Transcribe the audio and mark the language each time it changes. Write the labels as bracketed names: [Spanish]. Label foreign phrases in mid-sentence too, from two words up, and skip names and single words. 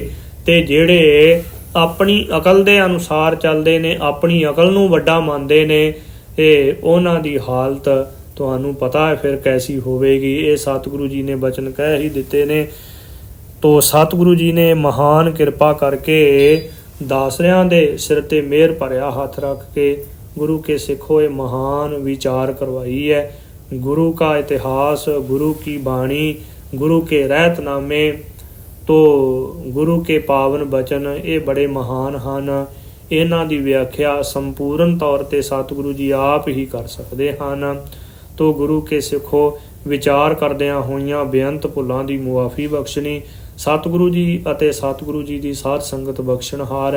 [Punjabi] ਤੇ ਜਿਹੜੇ ਆਪਣੀ ਅਕਲ ਦੇ ਅਨੁਸਾਰ ਚੱਲਦੇ ਨੇ, ਆਪਣੀ ਅਕਲ ਨੂੰ ਵੱਡਾ ਮੰਨਦੇ ਨੇ, ਤੇ ਉਹਨਾਂ ਦੀ ਹਾਲਤ ਤੁਹਾਨੂੰ ਪਤਾ ਹੈ ਫਿਰ ਕੈਸੀ ਹੋਵੇਗੀ। ਇਹ ਸਤਿਗੁਰੂ ਜੀ ਨੇ ਬਚਨ ਕਹਿ ਹੀ ਦਿੱਤੇ ਨੇ। ਤੋ ਸਤਿਗੁਰੂ ਜੀ ਨੇ ਮਹਾਨ ਕਿਰਪਾ ਕਰਕੇ ਦਾਸਰਿਆਂ ਦੇ ਸਿਰ ਤੇ ਮਿਹਰ ਭਰਿਆ ਹੱਥ ਰੱਖ ਕੇ ਗੁਰੂ ਕੇ ਸਿੱਖੋ ਇਹ ਮਹਾਨ ਵਿਚਾਰ ਕਰਵਾਈ ਹੈ। ਗੁਰੂ [Hindi] का इतिहास, गुरु की बाणी, गुरु के रहतनामे, तो गुरु के पावन बचन [Punjabi] ਇਹ ਬੜੇ ਮਹਾਨ ਹਨ। ਇਹਨਾਂ ਦੀ ਵਿਆਖਿਆ ਸੰਪੂਰਨ ਤੌਰ ਤੇ ਸਤਿਗੁਰੂ ਜੀ ਆਪ ਹੀ ਕਰ ਸਕਦੇ ਹਨ। ਤੋ ਗੁਰੂ ਕੇ ਸਿੱਖੋ ਵਿਚਾਰ ਕਰਦਿਆਂ ਹੋਈਆਂ ਬੇਅੰਤ ਭੁੱਲਾਂ ਦੀ ਮੁਆਫੀ ਬਖਸ਼ਣੀ ਸਤਿਗੁਰੂ ਜੀ ਅਤੇ ਸਤਿਗੁਰੂ ਜੀ ਦੀ ਸਾਧ ਸੰਗਤ ਬਖਸ਼ਣਹਾਰ।